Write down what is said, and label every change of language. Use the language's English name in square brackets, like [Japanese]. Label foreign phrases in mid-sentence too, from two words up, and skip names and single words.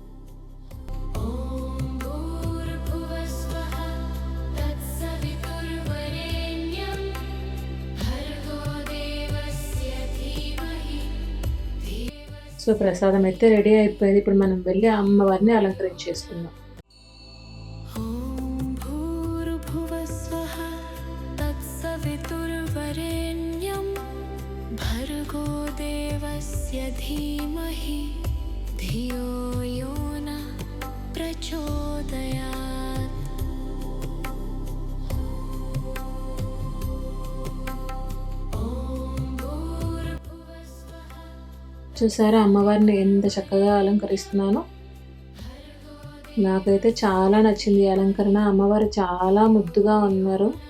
[Telugu] సో, ప్రసాదం అయితే రెడీ అయిపోయింది. ఇప్పుడు మనం వెళ్ళి అమ్మవారిని అలంకరించేసుకుందాం. [Sanskrit] भर्गो देवस्य धीमहि धियो यो न प्रचोदयात्। [Telugu] చూసారా అమ్మవారిని ఎంత చక్కగా అలంకరిస్తున్నానో? నాకైతే చాలా నచ్చింది ఈ అలంకరణ. అమ్మవారు చాలా ముద్దుగా ఉన్నారు.